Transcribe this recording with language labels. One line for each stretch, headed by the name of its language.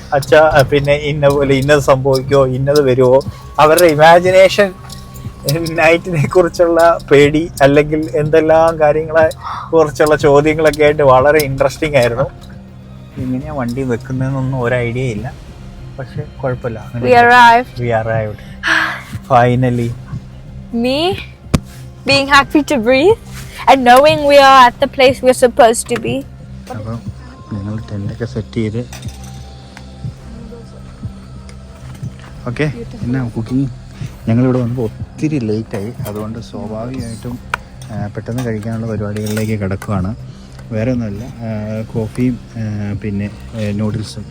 Malayalam: അച്ഛാ പിന്നെ ഇന്നത് സംഭവിക്കുമോ, ഇന്നത് വരുമോ, അവരുടെ ഇമാജിനേഷൻ, നൈറ്റിനെ കുറിച്ചുള്ള പേടി, അല്ലെങ്കിൽ എന്തെല്ലാം കാര്യങ്ങളെ കുറിച്ചുള്ള ചോദ്യങ്ങളൊക്കെ ആയിട്ട് വളരെ ഇൻട്രസ്റ്റിംഗ് ആയിരുന്നു. എങ്ങനെയാണ് വണ്ടി വെക്കുന്നതെന്നൊന്നും ഒരു ഐഡിയ ഇല്ല, പക്ഷെ കുഴപ്പമില്ല.
English: We arrived. Finally. Me being happy to breathe and knowing we are at the place we're supposed to be.
Malayalam: അപ്പോൾ ഞങ്ങൾ ടെൻ്റൊക്കെ സെറ്റ് ചെയ്ത് ഓക്കെ. എന്നാ കുക്കിംഗ് ഞങ്ങളിവിടെ വന്നപ്പോൾ ഒത്തിരി ലേറ്റായി, അതുകൊണ്ട് സ്വാഭാവികമായിട്ടും പെട്ടെന്ന് കഴിക്കാനുള്ള പരിപാടികളിലേക്ക് കിടക്കുകയാണ്. വേറെ ഒന്നുമില്ല, കോഫിയും പിന്നെ നൂഡിൽസും.